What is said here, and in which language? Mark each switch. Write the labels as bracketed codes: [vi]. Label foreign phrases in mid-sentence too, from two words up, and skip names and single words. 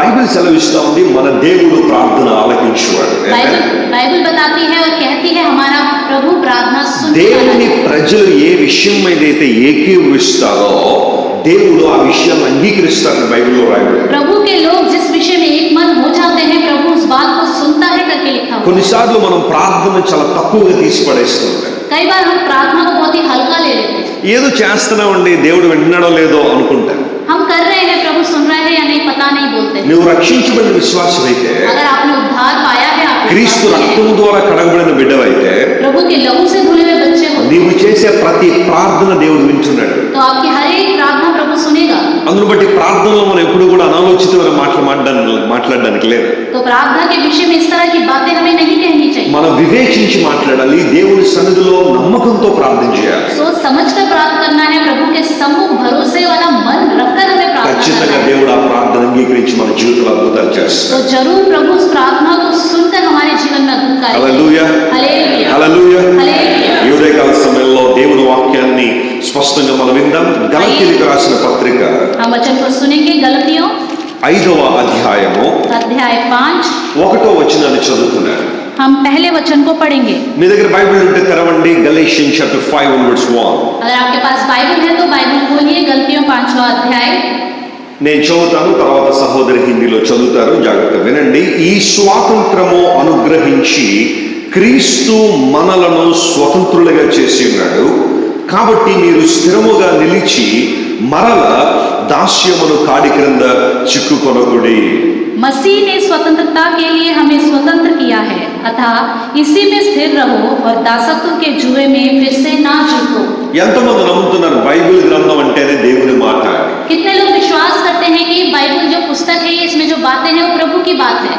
[te] బైబిల్ సెలవిస్తా ఉంది మన దేవుడు ప్రార్థన ఆలకించువాడు. [hi] बाइबल बताती है और कहती है हमारा प्रभु प्रार्थना सुनता [te] దేవుని [hi] है। [te] ప్రజలు ఏ విషయం మీద అయితే ఏకీభవిస్తారో దేవుడు ఆ విషయాన్ని అంగీకరిస్తారని బైబిల్లో రాయబడింది. [hi] प्रभु के लोग जिस विषय में एक मन हो जाते हैं, प्रभु उस बात को सुनता है करके लिखा हुआ है। [te] కొన్నిసార్లు మనం ప్రార్థన చాలా తక్కువగా తీసి పడేస్తుంటాం. [hi] कई बार हम प्रार्थना को बहुत ही हल्का ले लेते हैं। [te] ఏదో చేస్తున్నామండి దేవుడు వింటున్నాడో లేదో అనుకుంటాం. [hi] हम कर रहे हैं, प्रभु सुन रहे हैं या नहीं पता नहीं बोलते हैं। [te] నువ్వు రక్షించబడిన విశ్వాసమైతే, [hi] अगर आपने उद्धार पाया है, आप [te] క్రీస్తు [hi] विश्वासी हैं, [te] రక్తము ద్వారా కడగబడిన బిడ్డవైతే [hi] प्रभु के लहू से धुले हुए बच्चे हो, [te] నీవు చేసే ప్రతి ప్రార్థన దేవుడు వింటున్నాడు. [hi] तो आपकी हर एक प्रार्थना प्रभु सुनेगा। [te] అందును బట్టి ప్రార్థనలో మనం ఎప్పుడు కూడా అనాలోచితమైన మాటలు మాట్లాడడానికి లేదు. [hi] तो प्रार्थना के विषय में इस तरह की बातें हमें नहीं कहनी चाहिए। [te] మనం వివేచించి మాట్లాడాలి. దేవుని సన్నిధిలో నమ్మకంతో ప్రార్థన చేయాలి. [hi] सोच समझ कर प्रार्थना करना है, प्रभु के सम्मुख भरोसे वाला मन रखकर हमें प्रार्थना [te] ఖచ్చితంగా [hi] करना है। [te] దేవుడు ఆ ప్రార్థన అంగీకరించి మన జీవితంలో అద్భుతాలు చేస్తాడు. [hi] तो जरूर प्रभु उस प्रार्थना को सुनकर हमारे जीवन में अद्भुत कार्य [te] హల్లెలూయా, [hi] हालेलुया [te] హల్లెలూయా. [hi] हालेलुया। [te] ఈ ఉదయకాల సమయంలో దేవుని వాక్యాన్ని స్పష్టంగా మనం విందాం. గలతీయులకు రాసిన పత్రిక [hi] हम वचन को सुनेंगे। गलतियों [te] 5వ అధ్యాయము [hi] अध्याय 5, [te] 1వ వచనాన్ని చదువుతున్నాను. [hi] हम पहले वचन को पढ़ेंगे। [te] మీ దగ్గర బైబిల్ ఉంటే తెరవండి. [en] Galatians chapter [te] 5:1. [hi] अगर आपके पास बाइबल है तो बाइबल खोलिए। गलतियों 5वां अध्याय। [te] నేను చదువుతాను, తర్వాత సహోదరి హిందీలో చదువుతారు. జాగ్రత్త వినండి. ఈ స్వాతంత్రము అనుగ్రహించి క్రీస్తు మనలను స్వతంత్రులుగా చేసి ఉన్నాడు. కాబట్టి మీరు స్థిరముగా నిలిచి మరల దాస్యమును కాడి క్రింద చిక్కుకొనకుడి. [hi] मसीह ने स्वतंत्रता के लिए हमें स्वतंत्र किया है, अतः इसी में स्थिर रहो और दासत्व के जुए में फिर से ना झुको। [te] ఎంతమంది నమ్ముతున్నారు బైబిల్ గ్రంథం అంటేనే దేవుని మాట? [hi] कितने लोग विश्वास करते हैं कि बाइबल जो पुस्तक है, इसमें जो बातें हैं वो प्रभु की बात है।